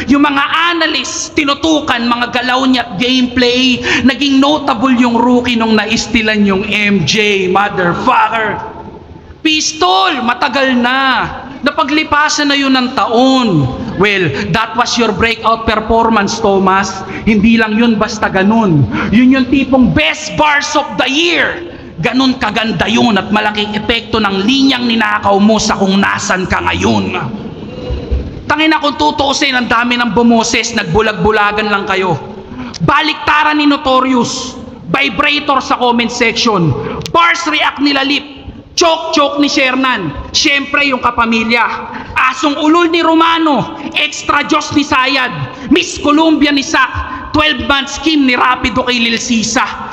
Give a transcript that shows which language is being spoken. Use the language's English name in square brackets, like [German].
[Filipino] Yung mga analysts, tinutukan mga galaw niya at gameplay. Naging notable yung rookie nung naistilan yung MJ, motherfucker. Pistol, matagal na. Napaglipasan na yun ng taon. [English] Well, that was your breakout performance, Thomas. [Filipino] Hindi lang yun basta ganun. Yun yung tipong [English] best bars of the year. [Filipino] Ganon kaganda yun at malaking epekto ng linyang ninakaw mo sa kung nasan ka ngayon. Tangina, kung tutuusin, ang dami ng bumoses, nagbulag-bulagan lang kayo. Baliktaran ni Notorious, vibrator sa comment section, bars react nila Lip, choke ni Shernan, syempre yung kapamilya, asong ulol ni Romano, extra Diyos ni Sayad, Miss Columbia ni Sak, 12-month scheme ni Rapido kay Lil Sisa.